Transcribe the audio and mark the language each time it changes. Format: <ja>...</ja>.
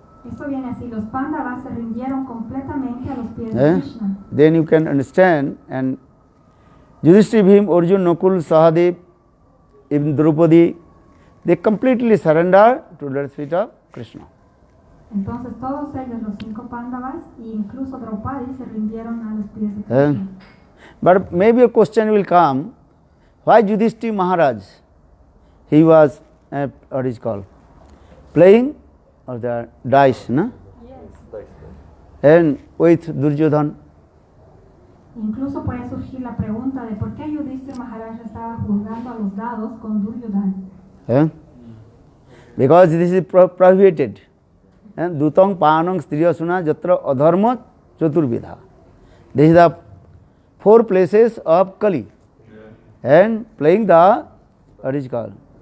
<es>Esto viene así, los Pandavas se rindieron completamente a los pies de Krishna.</es> <en>Then you can understand, and Yudhishthira, Bhim, Arjun, Nakul, Sahadev, even Draupadi, they completely surrender to lotus feet of Krishna.</en> <es>Entonces todos ellos, los 5 Pandavas, e incluso Draupadi, se rindieron a los pies de Krishna.</es> <en>But maybe a question will come, why Yudhishthira Maharaj, he was, what is called, playing or the dice, no? Dice. And with Duryodhana.</en> <es>Incluso puede surgir la pregunta de por qué Yudhishthira Maharaj estaba jugando a los dados con Duryodhana.</es> <en>Because this is prohibited. And</en> <sa>Dutang Panang Striyasuna Jatra Adharma Chaturvidha.</sa> <en>This is the 4 places of Kali. And playing the, what is called?</en>